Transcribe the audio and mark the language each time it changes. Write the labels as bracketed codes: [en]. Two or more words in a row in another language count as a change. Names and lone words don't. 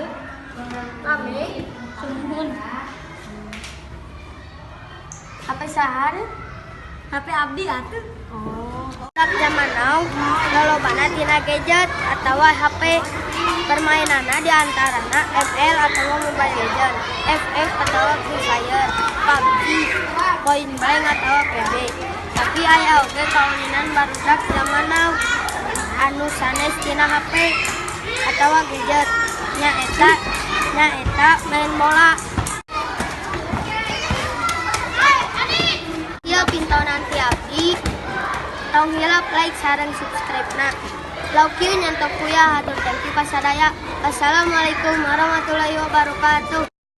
[su] Rame. sumuhun. Apa sahar? HP abdi atuh. Dak zaman now lolobana tina gadget atawa HP. Permainanna diantarana ML atawa Mobile Legend, FF atawa Free Fire, PUBG, Point Blank atawa PB. Tapi aya oge kaulinan barudak zaman now anu sanes tina HP atawa gadget. Nyaeta main bola. Ieu pintonan ti abdi. Tong hilap like sareng subscribe na. [en] Love you [su] nyantok kuya hatur [en] thank you [su] pasadaya. [ar] السلام عليكم ورحمة الله وبركاته.